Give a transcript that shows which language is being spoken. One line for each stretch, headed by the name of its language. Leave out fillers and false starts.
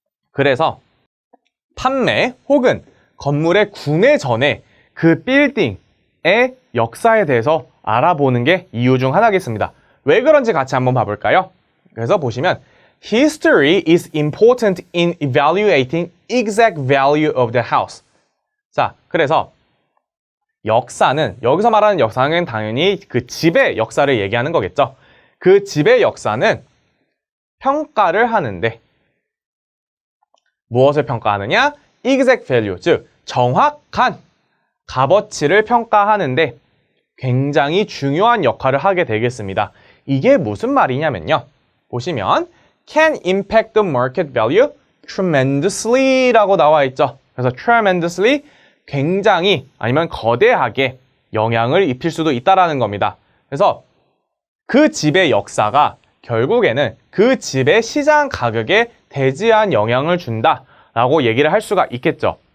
Korean: 그래서 판매 혹은 건물의 구매 전에 그 빌딩의 역사에 대해서 알아보는 게 이유 중 하나겠습니다. 왜 그런지 같이 한번 봐볼까요? 그래서 보시면
English: History is important in evaluating exact value of the house.
Korean: 자, 그래서 역사는, 여기서 말하는 역사는 당연히 그 집의 역사를 얘기하는 거겠죠. 그 집의 역사는 평가를 하는데 무엇을 평가하느냐?
English: exact value,
Korean: 즉 정확한 값어치를 평가하는데 굉장히 중요한 역할을 하게 되겠습니다. 이게 무슨 말이냐면요.
English: 보시면 can impact the market value tremendously
Korean: 라고 나와 있죠. 그래서 tremendously, 굉장히 아니면 거대하게 영향을 입힐 수도 있다라는 겁니다. 그래서 그 집의 역사가 결국에는 그 집의 시장 가격에 대지한 영향을 준다라고 얘기를 할 수가 있겠죠.